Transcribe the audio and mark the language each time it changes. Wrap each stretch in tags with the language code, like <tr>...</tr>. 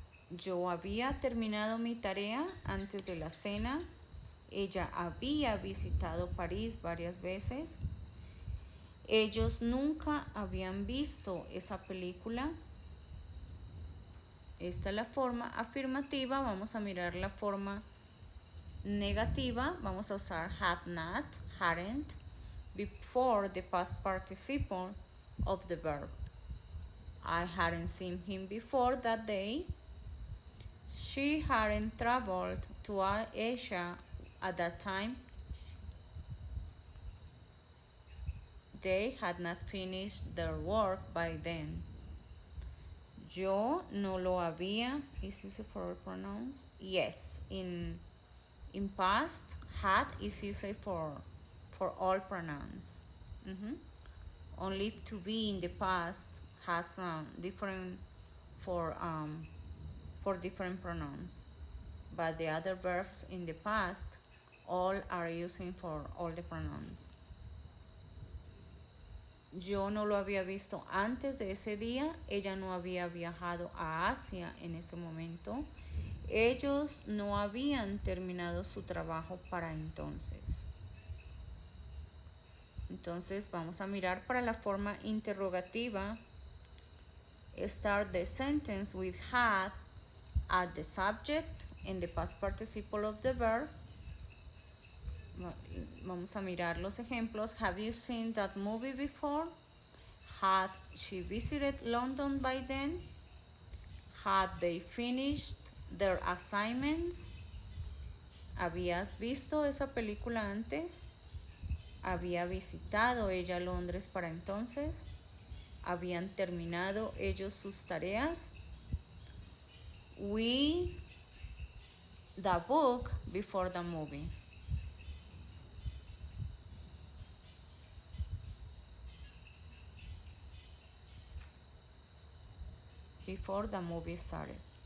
<es>Yo había terminado mi tarea antes de la cena. Ella había visitado París varias veces. Ellos nunca habían visto esa película. Esta es la forma afirmativa. Vamos a mirar la forma negativa. Vamos a usar</es> <en>had not, hadn't, before the past participle of the verb. I hadn't seen him before that day. She hadn't traveled to Asia at that time. They had not finished their work by then.</en> <es>Yo no lo había.</es> <en>Is used for all pronouns? Yes. In past, had is used for all pronouns. Only to be in the past has different for different pronouns, but the other verbs in the past all are using for all the pronouns.</en> <es>Yo no lo había visto antes de ese día. Ella no había viajado a Asia en ese momento. Ellos no habían terminado su trabajo para entonces. Entonces vamos a mirar para la forma interrogativa.</es> <en>Start the sentence with had at the subject and the past participle of the verb.</en> <es>Vamos a mirar los ejemplos.</es> <en>Have you seen that movie before? Had she visited London by then? Had they finished their assignments?</en> <es>¿Habías visto esa película antes? ¿Había visitado ella Londres para entonces? ¿Habían terminado ellos sus tareas?</es> <en>We the book before the movie. Before the movie started.</en>